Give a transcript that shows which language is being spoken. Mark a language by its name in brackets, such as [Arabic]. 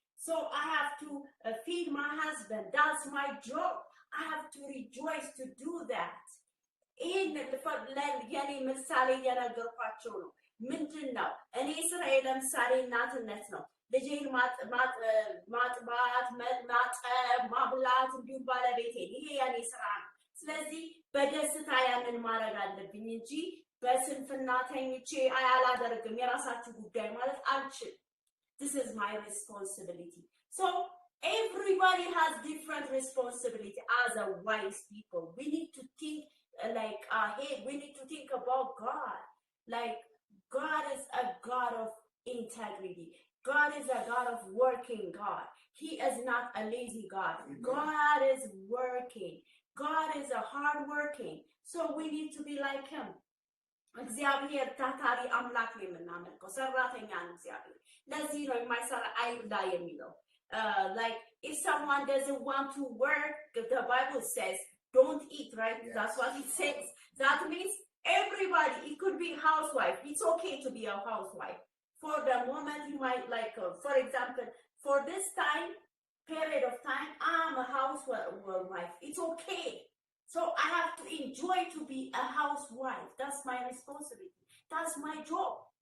[English] So I have to feed my husband. That's my job. I have to rejoice to do that. [Amharic] In የኔ ምሳሌ እየነገርኳቸው ነው። ምንድን ነው እኔ ስራዬ ለምሳሌ እናትነት ነው። ልጄን ማጥባት፣ ማጠብ፣ ማብላት እንዲሁም ባለቤቴን፣ ይሄ የኔ ስራ ነው። ስለዚህ በደስታ ያንን ማድረግ አለብኝ እንጂ በስንፍና ተኝቼ አላደርግም የራሳችሁ ጉዳይ ማለት አልችልም። [English] This is my responsibility. So everybody has different responsibility. As a wise people, we need to think like ahead. We need to think about God. Like, God is a God of integrity. God is a God of working God. He is not a lazy God. Amen. God is working. God is a hard working. So we need to be like him. [Amharic] እግዚአብሔር ታታሪ አምላክ ነው የምናመልከው፣ ሰራተኛ ነው እግዚአብሔር። ለዚህ ነው የማይሰራ አይብላ የሚለው። [English] Like if someone doesn't want to work, the Bible says don't eat, right? Yes. That's what it says. That means everybody, it could be a housewife. It's okay to be a housewife. For the moment you might like, for example, for this period of time, I'm a housewife. It's okay. So I have to enjoy to be a housewife. That's my responsibility. That's my job.